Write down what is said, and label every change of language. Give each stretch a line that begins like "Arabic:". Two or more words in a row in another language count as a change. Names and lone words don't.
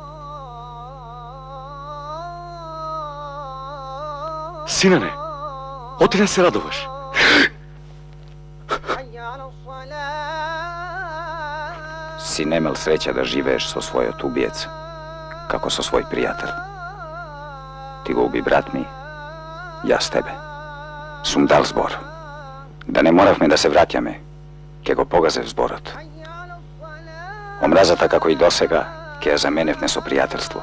Macedonian: Синане, Оти да се радуваш. Си немел среќа да живееш со својот убиец, како со свој пријател. Ти го уби брат ми, јас тебе. Сум дал збор. Да не моравме да се враќаме, ќе го погазев зборот. Омразата како и досега, ке ја заменевме со пријателство.